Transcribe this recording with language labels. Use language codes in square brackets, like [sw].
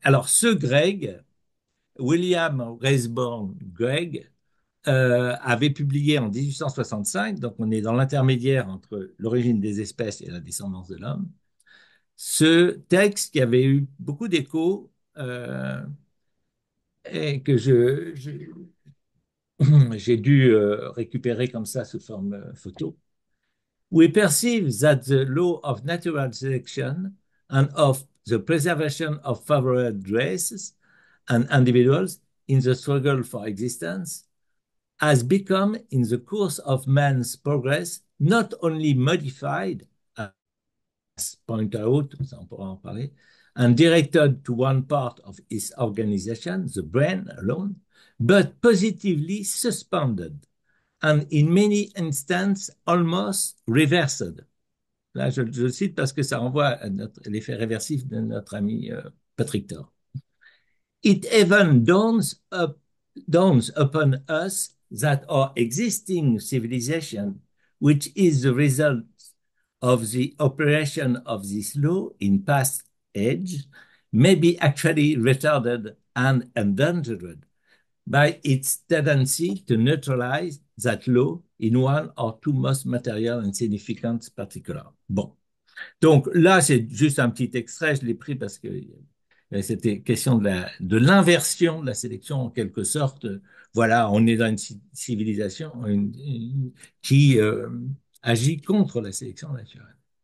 [fr] Alors ce Greg, William Raisborn Greg, avait publié en 1865, donc on est dans l'intermédiaire entre l'origine des espèces et la descendance de l'homme, ce texte qui avait eu beaucoup d'écho et que j'ai dû récupérer comme ça sous forme photo. [en] We perceive that the law of natural selection and of the preservation of favored races and individuals in the struggle for existence has become, in the course of man's progress, not only modified, as pointed out, [fr] ça on pourra en parler, [en] and directed to one part of its organization, the brain alone, but positively suspended, and in many instances almost reversed. [fr] Là, je cite parce que ça renvoie à l'effet réversif de notre ami Patrick Thor. [en] It even dawns upon us that our existing civilization, which is the result of the operation of this law in past age, may be actually retarded and endangered by its tendency to neutralize that law in one or two most material and significant particulars. [fr] Bon. Donc là, c'est juste un petit extrait, je l'ai pris parce que c'était question de l'inversion de la sélection en quelque sorte. Voilà, on est dans une civilisation qui agit contre la sélection naturelle.